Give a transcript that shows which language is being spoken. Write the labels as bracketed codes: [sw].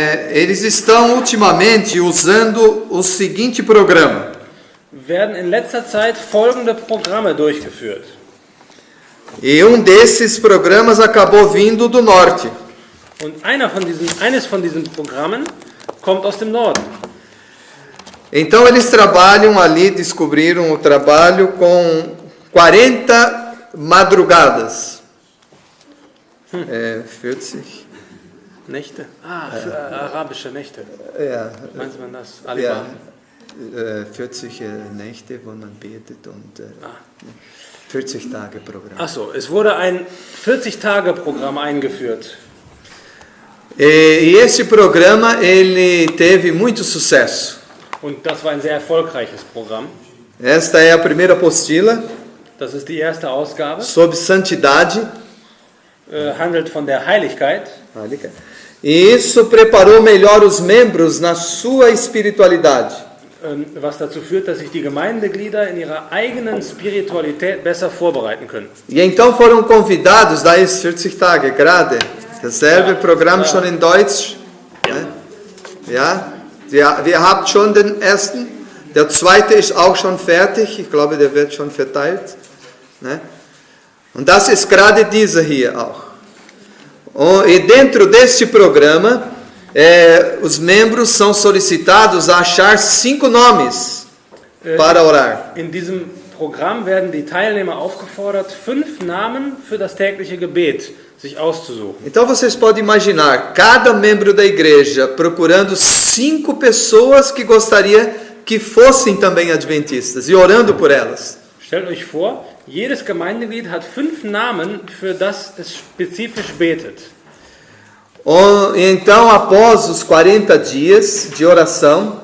[pt] eles estão ultimamente usando o seguinte programa. [de] Werden in letzter Zeit folgende Programme durchgeführt. [pt] E desses programas acabou vindo do norte. [de] Und eines von diesen Programmen kommt aus dem Norden. [pt] Então eles trabalham ali, descobriram o trabalho com 40 madrugadas. [de] 40 Nächte? Arabische Nächte. Ja. Meinst man das? Ja, 40 Nächte, wo man betet und 40 Tage Programm. Ach so, es wurde ein 40-Tage-Programm eingeführt. [pt] E esse programa ele teve muito sucesso. [de] Und das war ein sehr erfolgreiches Programm. [pt] Esta é a primeira apostila. [de] Das ist die erste Ausgabe. [pt] Sobre santidade. [de] Handelt von der Heiligkeit. [pt] E isso preparou melhor os membros na sua espiritualidade. [de] was dazu führt, dass sich die Gemeindeglieder in ihrer eigenen Spiritualität besser vorbereiten können. [pt] E então foram convidados, [de] da ist 40 Tage, gerade. Dasselbe Programm schon in Deutsch. Ne? Ja, wir habt schon den ersten. Der zweite ist auch schon fertig. Ich glaube, der wird schon verteilt. Ne? Und das ist gerade dieser hier auch. [pt] E dentro deste programa, os membros são solicitados a achar 5 nomes para orar. [de] In diesem Programm werden die Teilnehmer aufgefordert, 5 Namen für das tägliche Gebet sich auszusuchen. [pt] Então vocês podem imaginar cada membro da igreja procurando 5 pessoas que gostaria que fossem também adventistas e orando por elas. [de] Stellt euch vor, jedes Gemeindeglied hat 5 Namen, für das es spezifisch betet. [pt] Então, após os 40 dias de oração,